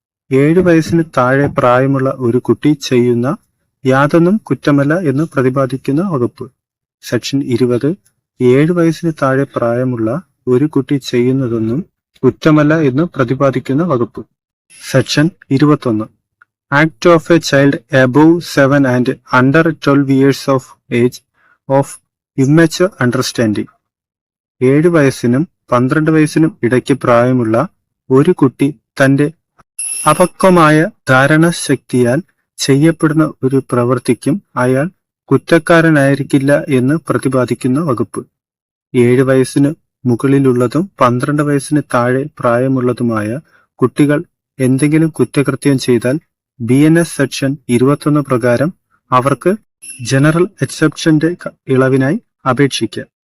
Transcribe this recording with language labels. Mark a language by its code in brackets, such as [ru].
[ml] 7 വയസ്സിന് താഴെ പ്രായമുള്ള ഒരു കുട്ടി ചെയ്യുന്ന യാതൊന്നും കുറ്റമല്ല എന്ന് പ്രതിപാദിക്കുന്ന വകുപ്പ്. സെക്ഷൻ 20 7 വയസ്സിന് താഴെ പ്രായമുള്ള ഒരു കുട്ടി ചെയ്യുന്നതൊന്നും കുറ്റമല്ല എന്ന് പ്രതിപാദിക്കുന്ന വകുപ്പ്. Section 21 [en] Act of a child above 7 and under 12 years of age of immature understanding. [ml] 7 വയസ്സിനും 12 വയസ്സിനും ഇടയ്ക്ക് പ്രായമുള്ള ഒരു കുട്ടി തന്റെ അപക്വമായ ധാരണശക്തിയാൽ ചെയ്യപ്പെടുന്ന ഒരു പ്രവൃത്തിക്കും അയാൾ കുറ്റക്കാരനായിരിക്കില്ല എന്ന് പ്രതിപാദിക്കുന്ന വകുപ്പ്. 7 വയസ്സിന് മുകളിലുള്ളതും 12 വയസ്സിന് താഴെ പ്രായമുള്ളതുമായ കുട്ടികൾ എന്തെങ്കിലും കുറ്റകൃത്യം ചെയ്താൽ BNS സെക്ഷൻ 21 പ്രകാരം അവർക്ക് ജനറൽ എക്സെപ്ഷന്റെ ഇളവിനായി അപേക്ഷിക്കാം.